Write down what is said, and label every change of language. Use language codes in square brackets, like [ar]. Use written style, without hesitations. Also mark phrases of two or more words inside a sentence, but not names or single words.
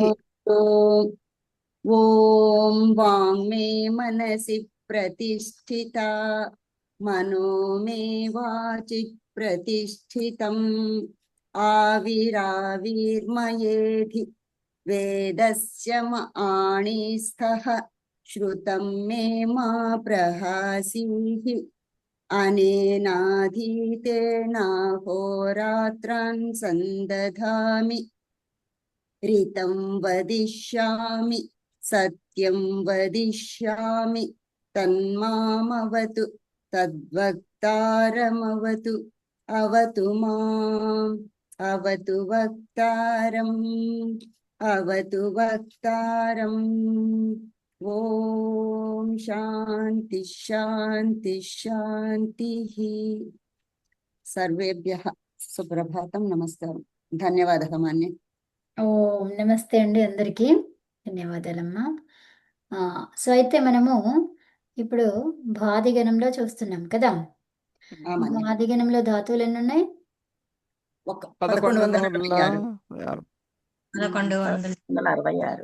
[sa] ఓం. ఓం వాంగ్మే మనసి ప్రతిష్ఠిత మనో మే వాచి ప్రతిష్ఠితం ఆవిరావిర్మయేధి వేదస్య ఆణిస్థః శ్రుతం మే మా ప్రహాసీః అనేనాధీతేనాహోరాత్రాన్ సందధామి ऋतं वदिष्यामि सत्यं वदिष्यामि तन्मामवतु तद्वक्तारमवतु अवतु माम् अवतु वक्तारम् अवतु वक्तारम् ॐ शान्ति शान्ति शान्तिः सर्वेभ्यः सुप्रभातं नमस्कारं धन्यवादः मान्य [te] ఓం నమస్తే అండి అందరికీ ధన్యవాదాలమ్మా. సో అయితే మనము ఇప్పుడు భాదిగణంలో చూస్తున్నాం కదా. భాదిగణంలో ధాతువులు ఎన్ని ఉన్నాయి? 1166